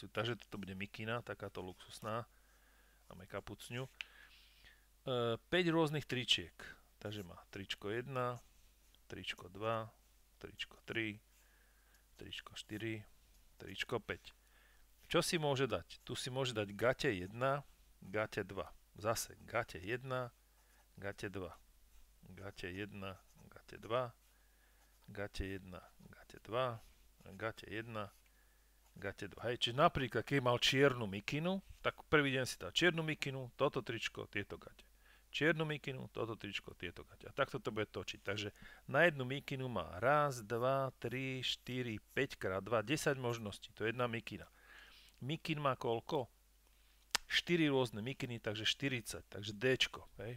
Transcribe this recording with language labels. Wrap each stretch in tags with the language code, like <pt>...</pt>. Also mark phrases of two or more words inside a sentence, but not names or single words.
<sk>Takže toto bude mikina, takáto luxusná. Máme kapucňu. 5 rôznych tričiek. Takže má tričko 1, tričko 2, tričko 3, tričko 4, tričko 5. Čo si môže dať? Tu si môže dať gate 1, gate 2. Zase gate 1, gate 2. Gate 1, gate 2. Gate 1, gate 2, gate 1, gate 2. Hej, čiže napríklad, keď mal čiernu mikinu, tak prvý deň si dá čiernu mikinu, toto tričko, tieto gate. Čiernu mikinu, toto tričko, tieto gate. A takto to bude točiť. Takže na jednu mikinu má 1, 2, 3, 4, 5 krát 2, 10 možností. To je jedna mikina. Mikin má koľko? 4 rôzne mikiny, takže 40. Takže Dčko. Hej.</sk>